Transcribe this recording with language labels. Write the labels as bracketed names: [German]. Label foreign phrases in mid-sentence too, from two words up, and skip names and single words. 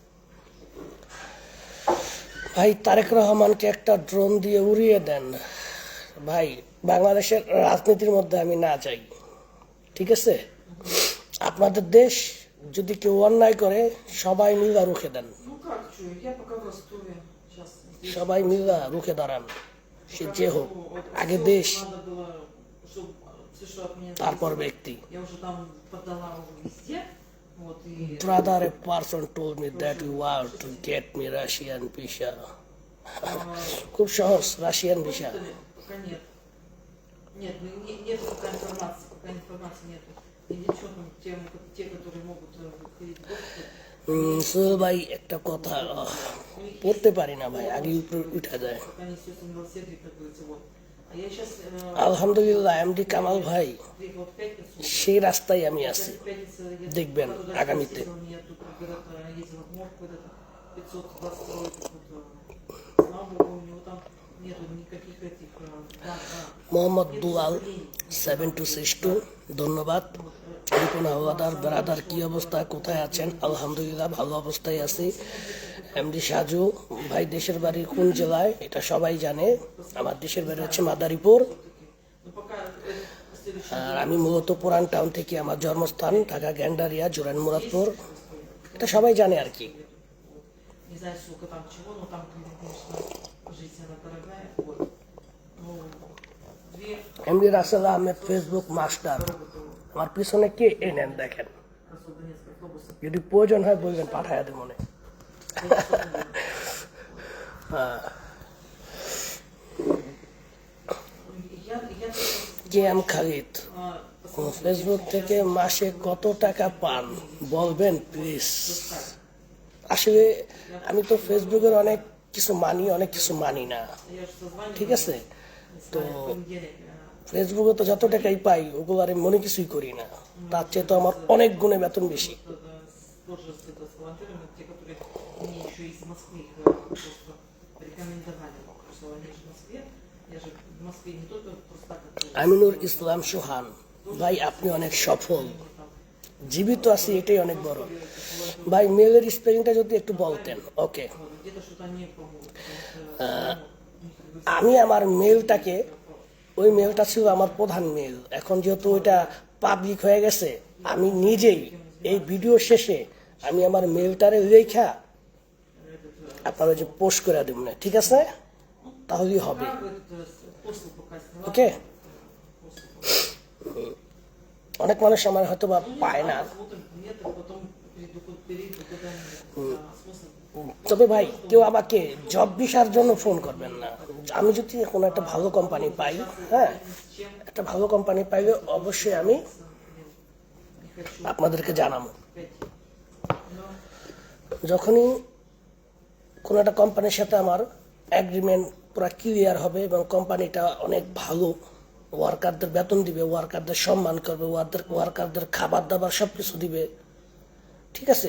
[Bangla] ভাই তারেক রহমানকে একটা ড্রোন দিয়ে উড়িয়ে দেন। ভাই বাংলাদেশের রাজনীতির মধ্যে আমি না যাই, ঠিক আছে? আপনাদের দেশ যদি কেউ অন্যায় করে সবাই মিলে রুখে দেন, [Russian] Ну как, что, я пока в Ростове. Сейчас здесь. [Bangla] সবাই মিলে রুখে দাঁড়ান, সে যে হোক, [Russian] Вот, [Bangla] আগে [Russian] всё, [Bangla] দেশ [Russian] надо было, чтобы все, что от меня [Bangla] তারপর [Russian] зависело, [Bangla] ব্যক্তি। [Russian] я уже там подала везде. Вот, и [English] Brother, a person told me that you want to get me Russian visa. [Bangla] খুব সহজ রাশিয়ান ভিসা। [Russian] пока нет. Нет, нет пока информации нету. И девчонкам, те, которые могут выходить в гости, [Bangla] সোহেল ভাই একটা কথা পড়তে পারি না ভাই, আগে উপরে উঠা যায়। [Russian] пока не все милосердие, как говорится, вот. А я сейчас [Bangla] আলহামদুলিল্লাহ এমডি কামাল ভাই [Russian] приехала в пятницу. [Bangla] সেই রাস্তায় আমি আছি, [Russian] В пятницу я [Bangla] দেখবেন [Russian] туда [Bangla] আগামীতে। [Russian] ездила, мне тут когда-то ездила в морг, куда-то 522, слава богу, у него там нету никаких этих [Bangla] মোহাম্মদ দুলাল 7262 ধন্যবাদ। রিপন হাওলাদার ব্রাদার কি অবস্থা, কোথায় আছেন? আলহামদুলিল্লাহ ভালো অবস্থায় আছি। এমডি সাজু ভাই দেশের বাড়ি কোন জেলায়? এটা সবাই জানে, আমার দেশের বাড়ি হচ্ছে মাদারীপুর। [Russian] но пока следующий [Bangla] আর আমি মূলত পুরান টাউন থেকে, আমার জন্মস্থান ঢাকা গ্যান্ডারিয়া জোরান মুরাদপুর, এটা সবাই জানে আর কি। [Russian] не знаю, сколько там чего, но там, конечно, жизнь она дорогая, вот. Ну, две [Bangla] এমডি রাসেল আহমেদ ফেসবুক মাস্টার, আমার পিছনে কে এই নেন দেখেন, [Russian] Краснодарских автобусов. [Bangla] যদি প্রয়োজন হয় বলবেন পাঠায় দেব মনে। [Russian] Я [Bangla] কে এম খালিদ ফেসবুক থেকে মাসে কত টাকা পান বলবেন প্লিজ। আসলে আমি তো ফেসবুকের অনেক কিছু মানি, অনেক কিছু মানি না, [Russian] же созваниваюсь [Bangla] ঠিক আছে? [Russian] с вами в понедельник. [Bangla] ফেসবুকে তো যত টাকাই পাই ওগুলো আর আমি মনে কিছুই করি না, তার চেয়ে তো আমার অনেক গুণে বেতন বেশি। [Russian] Тоже с волонтерами, те, которые мне еще из Москвы их просто рекомендовали, что они же в Москве. Я же в Москве не только просто так. [Bangla] আমিনুর ইসলাম সোহান ভাই, আপনি অনেক সফল, জীবিত আছি এটাই অনেক বড়। ভাই মেলের স্পেলিংটা যদি একটু বলতেন। ওকে, [Russian] Где-то что-то они помогут. Потому что [Bangla] আমি আমার মেলটাকে, ওই মেলটা ছিল আমার প্রধান মেল, এখন যেহেতু ওইটা পাবলিক হয়ে গেছে, আমি নিজেই এই ভিডিও শেষে আমি আমার মেলটারে লেখা আপনার ওই যে পোস্ট করে দেব না, ঠিক আছে? তাহলেই হবে। [Russian] после пока сняла. [Bangla] ওকে, অনেক মানুষ আমার হয়তো বা পায় না, [Russian] Посмотрим, нет, и потом перейду куда-нибудь. Смысл? [Bangla] তবে ভাই কেউ আমাকে জব ভিসার জন্য ফোন করবেন না। আমি যদি কোনো একটা ভালো কোম্পানি পাই, হ্যাঁ, একটা ভালো কোম্পানি পাইলে অবশ্যই আমি আপনাদেরকে জানাবো। যখনই কোনো একটা কোম্পানির সাথে আমার অ্যাগ্রিমেন্ট পুরো ক্লিয়ার হবে এবং কোম্পানিটা অনেক ভালো, ওয়ার্কারদের বেতন দিবে, ওয়ার্কারদের সম্মান করবে, ওয়ার্কারদের খাবার দাবার সব কিছু দিবে, ঠিক আছে?